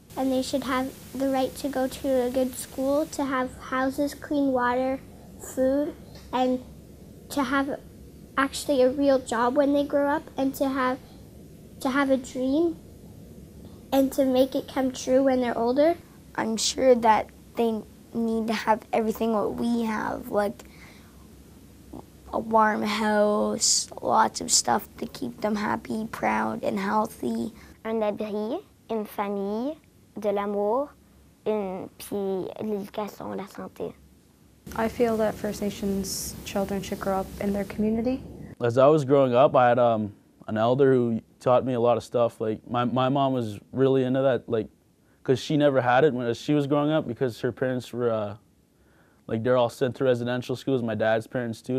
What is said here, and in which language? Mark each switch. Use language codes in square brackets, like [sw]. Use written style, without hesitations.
[en] And they should have the right to go to a good school, to have houses, clean water, food, and to have actually a real job when they grow up, and to have a dream and to make it come true when they're older. I'm sure that they need to have everything what we have, like a warm house, lots of stuff to keep them happy, proud, and healthy. [fr] Un abri, une famille, de l'amour, puis l'éducation, la santé. [en] I feel that First Nations children should grow up in their community. As I was growing up, I had an elder who taught me a lot of stuff. My mom was really into that, because she never had it when she was growing up, because her parents were they're all sent to residential schools. My dad's parents too.